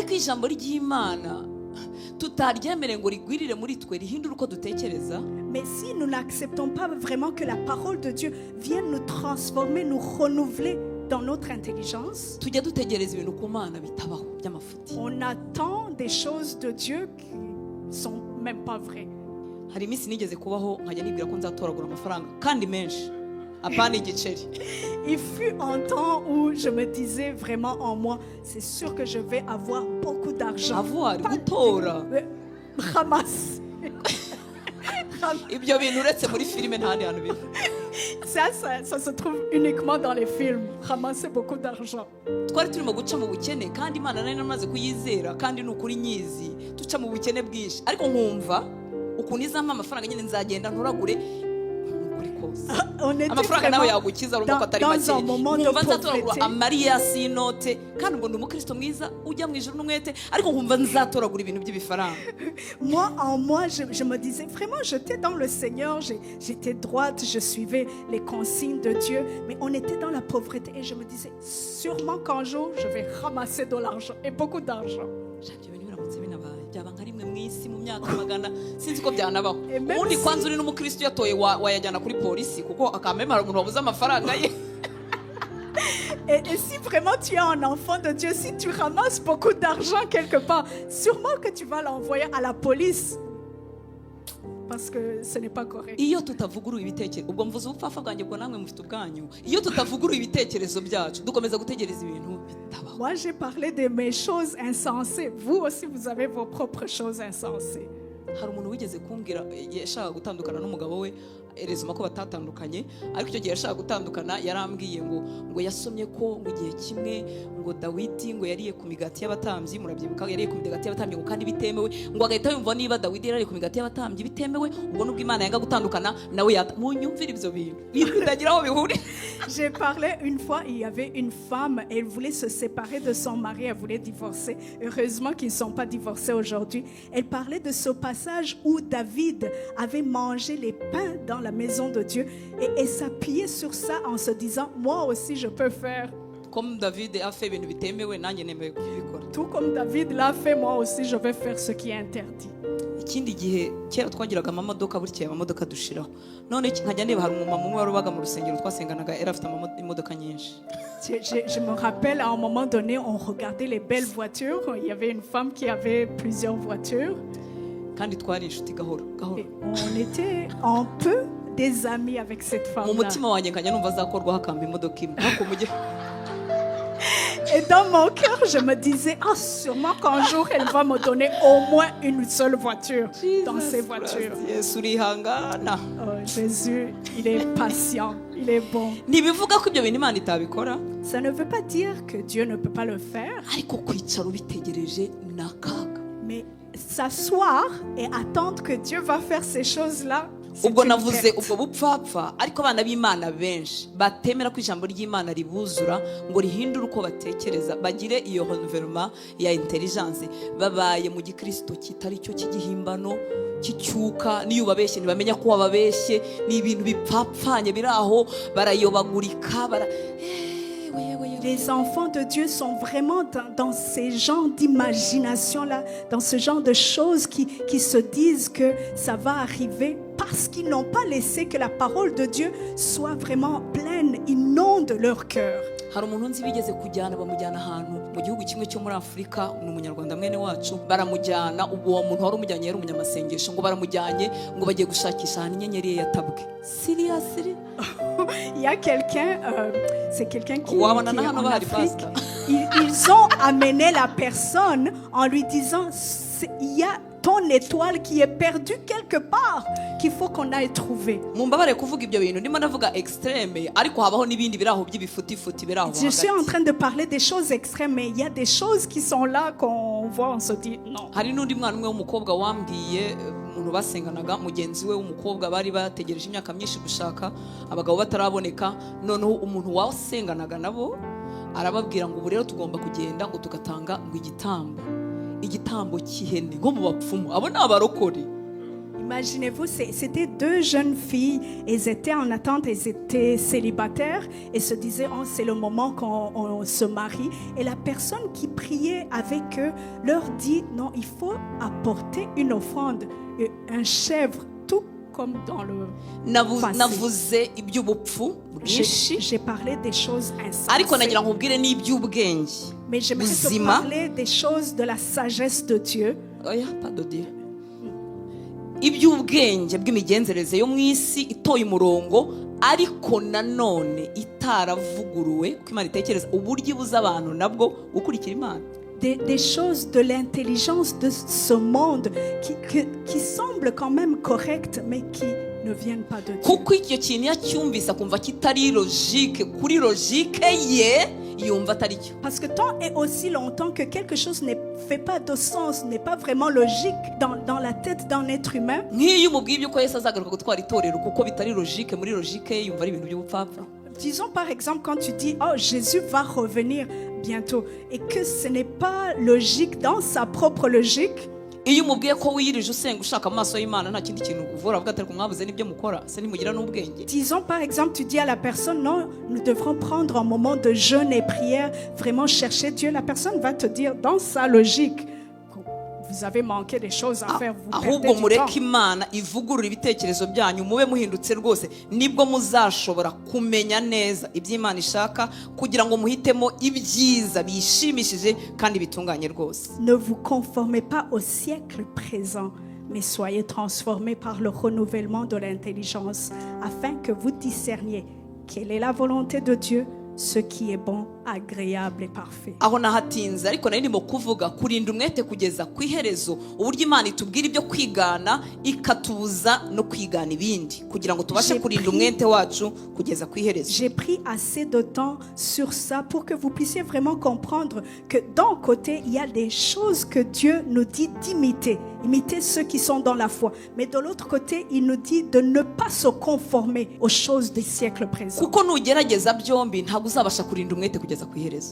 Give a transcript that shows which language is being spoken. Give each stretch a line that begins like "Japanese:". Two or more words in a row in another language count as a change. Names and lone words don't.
French: Mais si nous n'acceptons pas vraiment que la parole de Dieu vienne nous transformer, nous renouveler dans notre intelligence, on attend des choses de Dieu qui ne sont même pas vraies.
Kinyarwanda: hari iminsi nigeze kubaho nkajya nibwira ko nzatoragura amafaranga kandi menshi apana igiceri.
French: Il fut un temps où je me disais vraiment en moi, c'est sûr que je vais avoir beaucoup d'argent. Avoir,
Kinyarwanda: gutora.
French: Ramasse.
Kinyarwanda: Ibyo bintu uretse muri filime nta handi hantu biri.
French: Ça se trouve uniquement dans les films. Ramasser beaucoup d'argent.
Kinyarwanda: Twari turimo guca mu bukene kandi Imana nari namaze kuyizera kandi n'ukuri nyizi tuca mu bukene bwinshi ariko nkumva ukuntu izampa amafaranga nyine nzagenda nturagure n'ukuri kose. Amafaranga nawe yagukiza urumva ko atari make. Nkumva nzatoragura amariyasi y'inote kandi ubwo ndi umukristo mwiza ujya mu ijuru n'umwete ariko nkumva nzatoragura ibintu by'ibifaranga.
French: Moi, en moi, je me disais vraiment, j'étais dans le Seigneur, j'étais droite, je suivais les consignes de Dieu, mais on était dans la pauvreté et je me disais, sûrement qu'un jour, je vais ramasser de l'argent et beaucoup d'argent.
Kinyarwanda: byaba nka rimwe mu isi mu myaka magana sinzi ko byanabaho. Ubundi kwanza uri n'umukristo yatoye wayajyana kuri polisi kuko akamema hari umuntu wabuze amafaranga ye.
French: Et si vraiment tu es un enfant de Dieu, si tu ramasses beaucoup d'argent quelque part, sûrement que tu vas l'envoyer à la police. Parce que ce n'est pas correct.
Kinyarwanda: Iyo tutavuguruye ibitekerezo ubwo mvuze ubupfafa bwanjye bwo namwe mufite ubwanyu. Iyo tutavuguruye ibitekerezo byacu dukomeza gutegereza ibintu bitabaho.
French: Moi j'ai parlé de mes choses insensées. Vous aussi vous avez vos propres choses insensées.
Kinyarwanda: Hari umuntu wigeze kumbwira yashaka gutandukana n'umugabo we erezuma ko batatandukanye ariko icyo gihe yashaka gutandukana yarambwiye ngo yasomye ko mu gihe kimwe ngo Dawidi ngo yariye ku migati y'abatambyi murabyibuka yariye ku migati y'abatambyi ngo kandi bitemewe ngo agahita yumva niba Dawidi yariye ku migati y'abatambyi bitemewe ubwo nubwo Imana yanga gutandukana nawe munyumvira ibyo bintu bitagira aho bihuri.
French: J'ai parlé une fois, il y avait une femme, elle voulait se séparer de son mari, elle voulait divorcer. Heureusement qu'ils ne sont pas divorcés aujourd'hui. Elle parlait de ce passage où David avait mangé les pains dans la maison de Dieu et s'appuyait sur ça en se disant, moi aussi je peux faire. Comme David a fait
Kinyarwanda: ibintu bitemewe nanjye nemeye kubikora.
French: Tout comme David l'a fait, moi aussi je vais faire ce qui est interdit.
Kinyarwanda: Ikindi gihe kera twagiraga amamodoka burya amamodoka dushiraho none nkajya niba hari umumama umwe warubaga mu rusengero twasenganaga era afite imodoka nyinshi.
French: Je me rappelle à un moment donné on regardait les belles voitures, il y avait une femme qui avait plusieurs voitures.
Kinyarwanda: Kandi twari inshuti gahoro gahoro.
French: On était un peu des amis avec cette femme là.
Kinyarwanda: Mu mutima wanjye nkajya numva azakorwaho akamba imodoka imwe ariko mujye.
French: Et dans mon cœur, je me disais, sûrement qu'un jour, elle va me donner au moins une seule voiture dans ces voitures. Oh, Jésus, il est patient, il est bon. Ça ne veut pas dire que Dieu ne peut pas le faire. Mais s'asseoir et attendre que Dieu va faire ces choses-là,
Kinyarwanda: ubwo navuze ubwo bupfapfa ariko abana b'Imana benshi batemera ko ijambo ry'Imana ribuzura ngo rihindure uko batekereza bagire iyo renouvellement ya intelligence babaye mu gikristo kitari cyo cy'igihimbano cy'icyuka niyo babeshye ntibamenya ko wababeshye ni ibintu bipfapfanye biraho barayobagurika
French: Les enfants de Dieu sont vraiment dans ces genres d'imagination-là, dans ce genre de choses qui se disent que ça va arriver parce qu'ils n'ont pas laissé que la parole de Dieu soit vraiment pleine, inonde leur cœur.
Kinyarwanda: Hari umuntu nzi bigeze kujyana bamujyana ahantu mu gihugu kimwe cyo muri Afrika ni umunyarwanda mwene wacu baramujyana uwo muntu wari umujyanye yari umunyamasengesho ngo baramujyanye ngo bagiye gushakisha ahantu inyenyeri ye yatabwe.
English: Seriously?
French: Il y a quelqu'un, c'est quelqu'un qui est en Afrique. Ils ont amené la personne en lui disant, il y a ton étoile qui est perdue quelque part qu'il faut qu'on aille trouver. Je suis en train de parler des choses extrêmes, mais il y a des choses qui sont là qu'on voit, on se dit non.
Kinyarwanda: Umuntu basenganaga mugenzi we w'umukobwa bari bategereje imyaka myinshi gushaka abagabo bataraboneka noneho umuntu wasenganaga nabo arababwira ngo ubu rero tugomba kugenda ngo tugatanga ngo igitambo cy'ihene nko mu bapfumu abo ni abarokore.
French: Imaginez-vous, c'était deux jeunes filles, elles étaient en attente, elles étaient célibataires et se disaient c'est le moment qu'on se marie. Et la personne qui priait avec eux leur dit non, il faut apporter une offrande, un chèvre, tout comme dans le passé. J'ai parlé des choses insensées. Mais j'aimerais te parler des choses de la sagesse de Dieu.
Kinyarwanda: iby'ubwenge bw'imigenzereze yo mu isi itoye umurongo, ariko nanone itaravuguruwe kuko Imana itekereza uburyo ibuza abantu nabwo gukurikira Imana.
French: Des choses de l'intelligence de ce monde qui semblent quand même correctes, mais qui ne viennent pas de Dieu.
Kinyarwanda: Kuko icyo kintu yacyumvise akumva kitari logique kuri logique ye, yumva atari cyo.
French: Parce que tant et aussi longtemps que quelque chose ne fait pas de sens, n'est pas vraiment logique dans la tête d'un être humain,
Kinyarwanda: nk'iyo umubwiye iby'uko Yesu azagaruka gutwara itorero kuko bitari logique muri logique ye, yumva ari ibintu by'ubupfapfa.
French: disons par exemple quand tu dis oh Jésus va revenir bientôt et que ce n'est pas logique dans sa propre logique,
Kinyarwanda: iyo umubwiye ko wiyirije usenga ushaka amaso y'Imana nta kindi kintu uvura avuga atari ko mwabuze n'ibyo mukora se ntimugira n'ubwenge.
French: disons par exemple tu dis à la personne non, nous devrons prendre un moment de jeûne et prière, vraiment chercher Dieu, la personne va te dire dans sa logique vous avez manqué des choses à faire, vous
Kinyarwanda: ahubwo
French: perdez du
Kinyarwanda: mureke
French: temps.
Kinyarwanda: Imana ivugurura ibitekerezo byanyu, mube muhindutse rwose, nibwo muzashobora kumenya neza iby'Imana ishaka kugira ngo muhitemo ibyiza bishimishije kandi bitunganye rwose.
French: Ne vous conformez pas au siècle présent, mais soyez transformés par le renouvellement de l'intelligence, afin que vous discerniez quelle est la volonté de Dieu, ce qui est bon, agréable et parfait.
Kinyarwanda: Aho nahatinze ariko nari ndimo kuvuga kurinda umwete kugeza ku iherezo, uburyo Imana itubwira ibyo kwigana ikatubuza no kwigana ibindi kugira ngo tubashe kurinda umwete wacu kugeza ku iherezo.
French: J'ai pris assez de temps sur ça pour que vous puissiez vraiment comprendre que d'un côté, il y a des choses que Dieu nous dit d'imiter, imiter ceux qui sont dans la foi. Mais de l'autre côté, il nous dit de ne pas se conformer aux choses des siècles présents.
Kinyarwanda: Kuko nugerageza byombi ntabwo uzabasha kurinda umwete kugeza ku iherezo.